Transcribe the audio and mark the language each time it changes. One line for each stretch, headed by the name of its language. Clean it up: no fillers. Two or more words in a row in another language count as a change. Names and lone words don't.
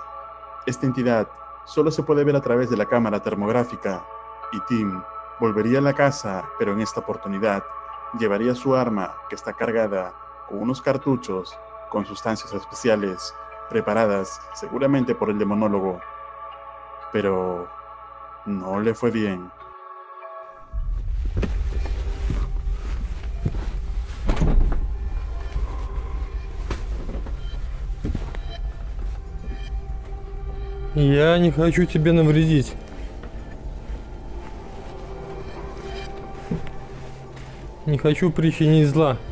Spanish: Esta entidad solo se puede ver a través de la cámara termográfica, y Tim volvería a la casa, pero en esta oportunidad llevaría su arma, que está cargada con unos cartuchos con sustancias especiales, preparadas seguramente por el demonólogo. Pero no le fue bien.
Russian: Я не хочу тебе навредить. Не хочу причинить зла.